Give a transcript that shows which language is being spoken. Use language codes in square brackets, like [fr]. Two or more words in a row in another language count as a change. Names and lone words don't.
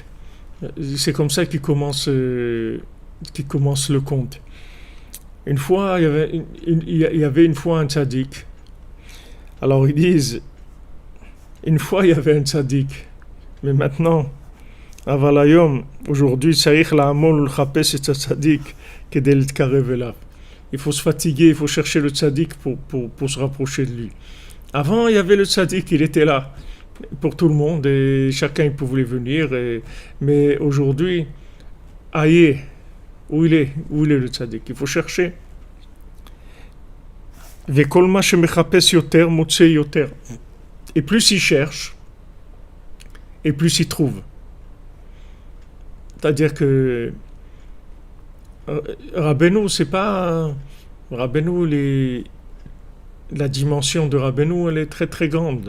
[fr] C'est comme ça qu'il commence le conte. Une fois, il y avait une fois un tzaddik. Alors ils disent, une fois il y avait un tzaddik, mais maintenant, avalayom, aujourd'hui, [he] צריך לעמול לחפש את הצדיק כדי להתקרב אליו. [fr] Il faut se fatiguer, il faut chercher le tzaddik pour se rapprocher de lui. Avant, il y avait le tzaddik, il était là pour tout le monde et chacun il pouvait venir. Mais aujourd'hui, aïe, où il est le tzaddik? Il faut chercher. [he] וכל מה שמחפש יותר מוצא יותר. [fr] Et plus il cherche, et plus il trouve. C'est-à-dire que Rabbeinu, c'est pas Rabbeinu, la dimension de Rabbeinu, elle est très très grande.